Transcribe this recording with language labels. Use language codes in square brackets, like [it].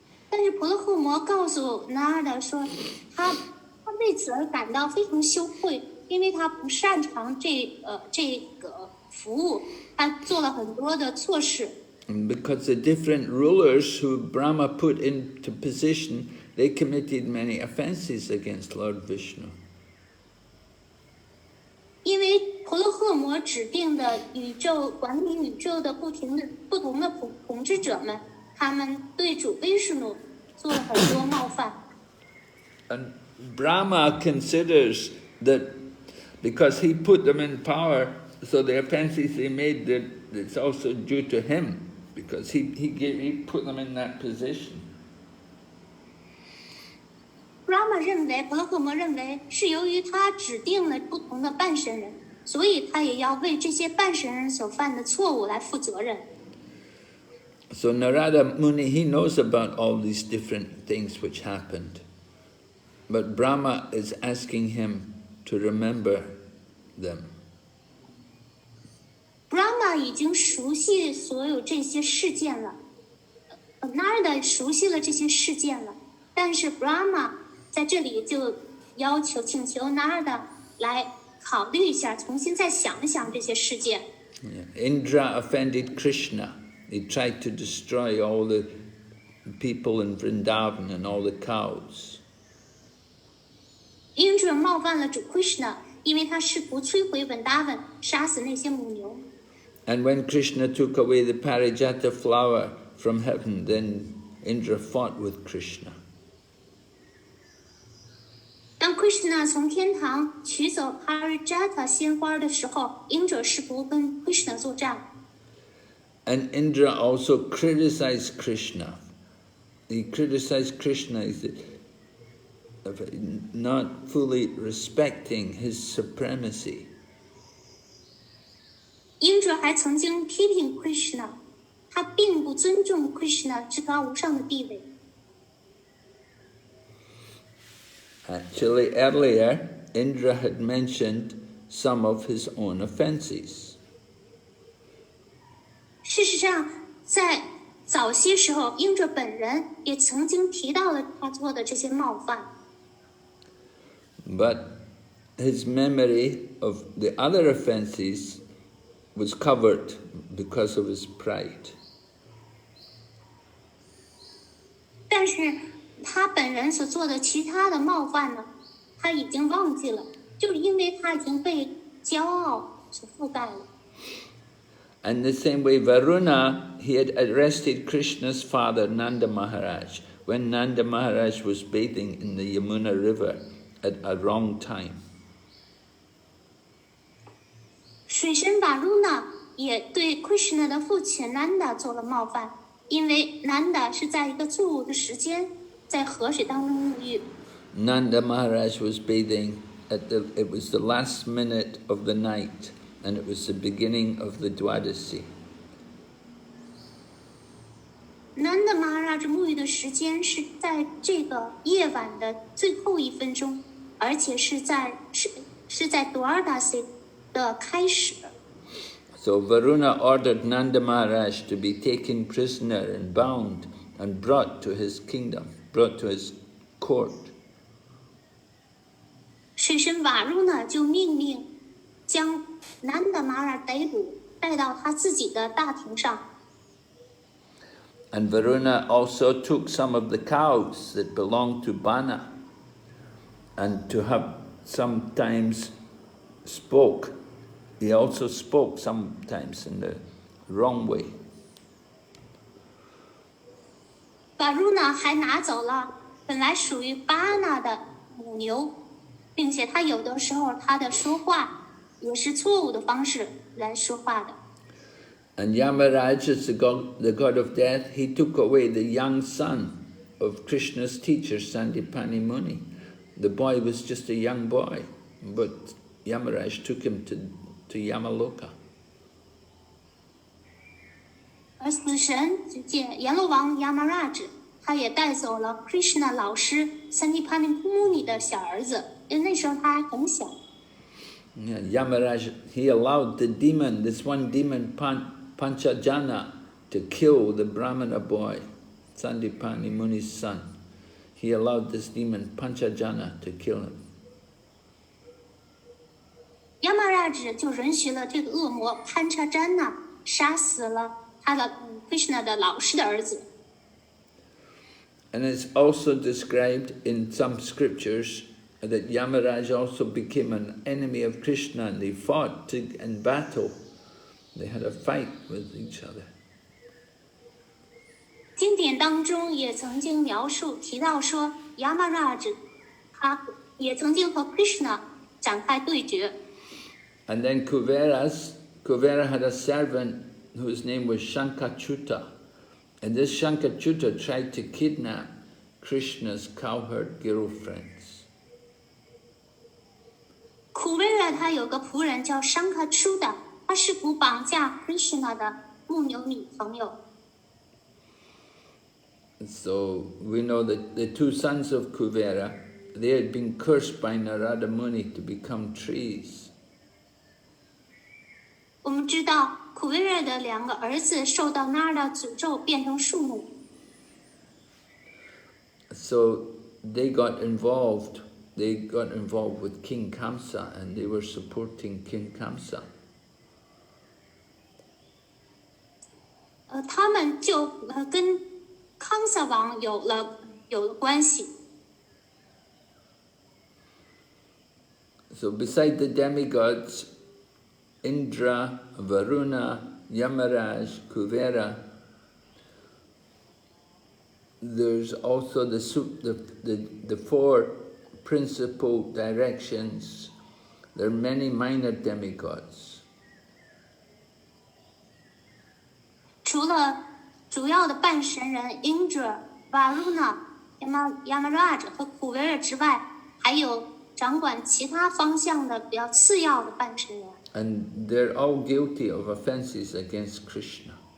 [zh] 但是婆罗克摩告诉纳尔达说，他为此而感到非常羞愧，因为他不擅长这个服务，他做了很多的错事。 [en] Because the different rulers who Brahma put into position, they committed many offenses against Lord Vishnu. [zh] 因为婆罗克摩指定的管理宇宙的不同的统治者们，他们对主威什努做了很多冒犯。 [en] And Brahma considers that because he put them in power, so the offenses they made, that it's also due to him, because he put them in that position. [zh] 婆罗克摩认为是由于他指定了不同的半神人，所以他也要为这些半神人所犯的错误来负责任。 [en] So Narada Muni, he knows about all these different things which happened. But Brahma is asking him to remember them. [zh] Brahma 已经熟悉所有这些事件了， Narada 熟悉了这些事件了，但是 Brahma 在这里就请求 Narada 来考虑一下，重新再想一想这些事件。 [en] Indra offended Krishna. He tried to destroy all the people in Vrindavan and all the cows. [zh] Indra 冒犯了主 Krishna， 因为他试图摧毁 Vrindavan， 杀死那些母牛。 [en] And when Krishna took away the Parijata flower from heaven, then Indra fought with Krishna. [zh] 当 Krishna 从天堂取走 Parijata 鲜花的时候 ，Indra 试图跟 Krishna 作战。 [en] And Indra also criticized Krishna. He criticized Krishna as not fully respecting his supremacy. [zh] Indra 还曾经批评 Krishna， 他并不尊重 Krishna 至高无上的地位。 [en] Actually, earlier, Indra had mentioned some of his own offenses. [zh] 事实上，在早些时候，Indra 本人也曾经提到了他做的这些冒犯。 [en] But his memory of the other offenses was covered because of his pride. [zh] 但是他本人所做的其他的冒犯呢，他已经忘记了，就是因为他已经被骄傲所覆盖了。 [en] And the same way, Varuna, he had arrested Krishna's father, Nanda Maharaj, when Nanda Maharaj was bathing in the Yamuna River at a wrong time. [zh] 水神 Varuna 也对 Krishna 的父亲 Nanda 做了冒犯，因为 Nanda 是在一个错误的时间在河水当中沐浴。 [en] Nanda Maharaj was bathing it was the last minute of the night, and it was the beginning of the Dwadasi. [zh] Nanda Maharaj 沐浴的时间是在这个夜晚的最后1分钟，而且是在 Dwadasi 的开始。 [en] So Varuna ordered Nanda Maharaj to be taken prisoner and bound and brought to his kingdom, brought to his court. [zh] 水神 Varuna 就命令将 Nanda Maharaj 逮捕，带到他自己的大庭上。 [en] And Varuna also took some of the cows that belonged to Bana, and to have sometimes spoke. He also spoke sometimes in the wrong way. [zh] Varuna 还拿走了本来属于 Bana 的母牛，并且他有的时候他的说话也是错误的方式来说话的。 [en] And Yamaraj, as the god of death, he took away the young son of Krishna's teacher, Sandipani Muni. The boy was just a young boy, but Yamaraj took him to Yamaloka. [zh] 而死神阎罗王 Yamaraj 他也带走了 Krishna 老师 Sandipani Muni 的小儿子，因为那时候他还很小。 [en] Yeah, Yamaraj, he allowed the demon, this one demon Panchajana, to kill the Brahmana boy, Sandipani Muni's son. He allowed this demon Panchajana to kill him. [zh] Yamaraj 就允许了这个恶魔 Panchajana 杀死了他的Krishna 的老师的儿子。 [en] And it's also described in some scriptures that Yamaraj also became an enemy of Krishna, and they fought in battle. They had a fight with each other. [zh] 经典当中也曾经提到说 Yamaraj 他也曾经和 Krishna 展开对决。 [en] And then Kuvera had a servant whose name was Shankachuta. And this Shankachuta tried to kidnap Krishna's cowherd girlfriends. [zh] Kuvera 他有个仆人叫 Shankachuta， 他试图绑架 Krishna 的牧牛女朋友。 [en] So we know that the two sons of Kuvera, they had been cursed by Narada Muni to become trees. [zh] 我们知道 Kuvera 的2个儿子受到 Narada 诅咒变成树木。 [en] So they got involved. They got involved with King Kamsa, and they were supporting King Kamsa. [zh] 他们就跟康萨王有了关系。 [en] So beside the demigods, Indra, Varuna, Yamaraj, Kuvera, there's also the four principal directions. There are many minor demigods. [zh] 除了主要的半神人 Indra、Varuna、Yamaraj 和 Kuvera 之外，还有掌管其他方向的比较次要的半神人。 [en] And they're all guilty of offenses against Krishna.